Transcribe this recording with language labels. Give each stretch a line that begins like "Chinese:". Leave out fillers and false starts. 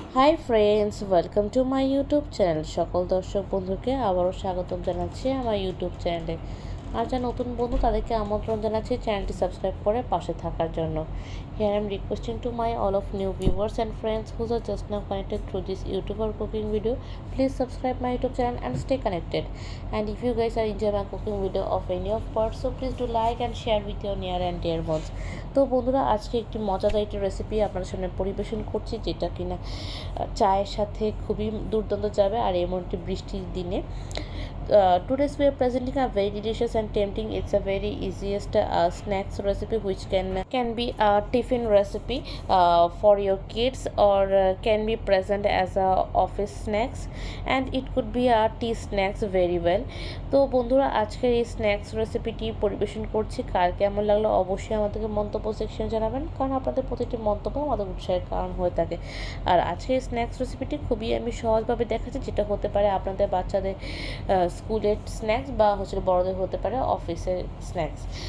English: Hi friends, welcome to my YouTube channel.
Bangla: সকল দর্শক বন্ধুকে আবারও স্বাগতম জানাচ্ছি আমার ইউটিউব চ্যানেলে। আর যা নতুন বন্ধু তাদেরকে আমন্ত্রণ জানাচ্ছি চ্যানেলটি সাবস্ক্রাইব করে পাশে থাকার জন্য।
English: Here I am requesting to my all of new viewers and friends whose are just now connected through this YouTube or cooking video. Please subscribe my YouTube channel and stay connected. And if you guys are enjoy my cooking video of any of parts, so please do like and share with your near and dear ones.
Bangla: তো বন্ধুরা, আজকে একটি মজাদার একটি recipe আপনাদের সামনে পরিবেশন করছি, যেটা কিনা চায়ের সাথে খুবই দুর্দান্ত যাবে আর এমন একটি বৃষ্টির দিনে।
English: Today's we are presenting a very delicious and tempting. It's a very easiest snacks recipe which can be a tiffin recipe for your kids or can be present as a office snacks, and it could be a tea snacks very well.
Bangla: তো বন্ধুরা, আজকের এই snacks রেসিপিটি পরিবেশন করছি, কার কেমন লাগলো অবশ্যই আমাদেরকে মন্তব্য সেকশনে জানাবেন, কারণ আপনাদের প্রতিটি মন্তব্য আমাদের উৎসাহের কারণ হয়ে থাকে। আর আজকের স্ন্যাক্স রেসিপিটি খুবই আমি সহজভাবে দেখাচ্ছি, যেটা হতে পারে আপনাদের বাচ্চাদের স্কুলের স্ন্যাক্স বা বড়দের হতে পারে অফিসের স্ন্যাক্স।